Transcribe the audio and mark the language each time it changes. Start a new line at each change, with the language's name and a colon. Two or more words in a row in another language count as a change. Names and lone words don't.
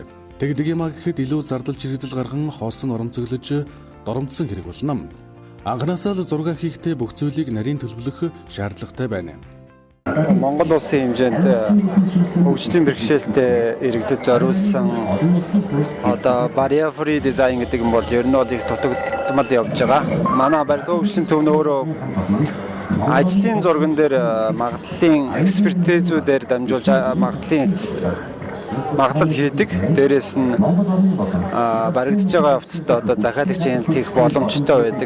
Mongolian: Тэгдэг юм а гэхэд илүү зардал чирэгдэл гарган хоосон оромцоглож доромдсон хэрэг болно. Анхнаасаа л зураг хийхдээ бүх зүйлийг нарийн төлөвлөх шаардлагатай байна. Монгол улсын хэмжээнд хөгжлийн бэрхшээлтэй иргэдэд зориулсан одоо
English: barrier free design
Mongolian: гэдэг нь бол ер нь бол их дутагдмал явж байгаа. Манай барилга хөгжлийн төв нь өөрөө ажлын зурган дээр магадлалын экспертизүүдээр дамжуулж магадлал хийдэг. Дээрээс нь баригдаж байгаа явцад одоо захиалагчийн хяналт хийх боломжтой байдаг.